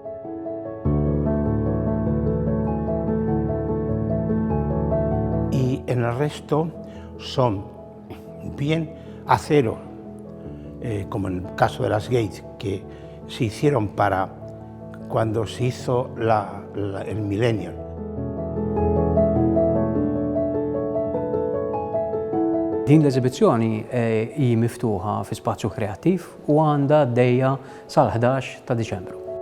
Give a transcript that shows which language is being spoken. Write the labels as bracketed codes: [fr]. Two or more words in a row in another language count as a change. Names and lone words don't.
[es] Y en el resto son bien acero, como en el caso de las gates, que se hicieron para cuando se hizo el Millennium. [mt] Din l-eżibizzjoni hi miftuħa fi Spazju Kreattiv u għandha għaddejja sal-11 ta' Diċembru.